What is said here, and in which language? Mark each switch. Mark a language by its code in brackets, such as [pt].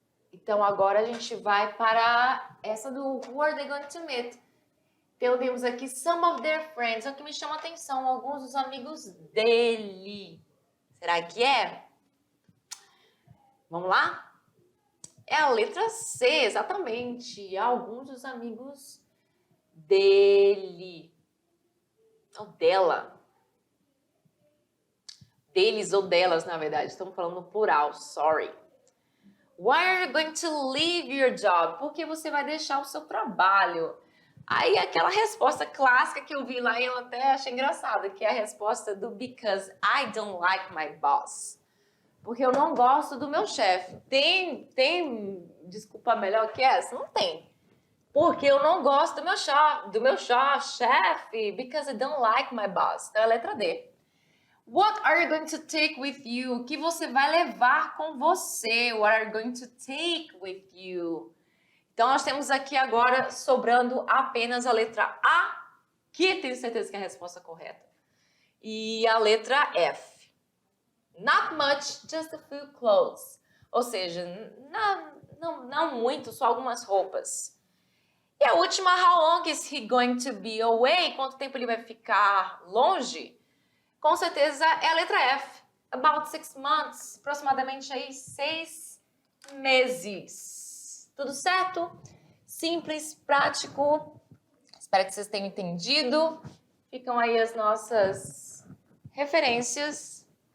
[pt] Então, agora a gente vai para essa do [en] Who are they going to meet? [pt] Então, temos aqui [en] some of their friends. [pt] O que me chama a atenção, alguns dos amigos dele. Será que é? Vamos lá? É a letra C, exatamente. Alguns dos amigos dele. Ou dela. Deles ou delas, na verdade. Estamos falando no plural, sorry. [en] Why are you going to leave your job? [pt] Por que você vai deixar o seu trabalho? Aí aquela resposta clássica que eu vi lá e eu até achei engraçada, que é a resposta do [en] because I don't like my boss. [pt] Porque eu não gosto do meu chefe. Tem desculpa melhor que essa? Não tem. Porque eu não gosto do meu chefe. [en] Because I don't like my boss. [pt] Então é a letra D. [en] What are you going to take with you? [pt] O que você vai levar com você? [en] What are you going to take with you? [pt] Então nós temos aqui agora sobrando apenas a letra A, que tenho certeza que é a resposta correta. E a letra F. [en] Not much, just a few clothes. [pt] Ou seja, não muito, só algumas roupas. E a última, [en] how long is he going to be away? [pt] Quanto tempo ele vai ficar longe? Com certeza é a letra F. [en] About 6 months. [pt] Aproximadamente aí 6 meses. Tudo certo? Simples, prático. Espero que vocês tenham entendido. Ficam aí as nossas referências.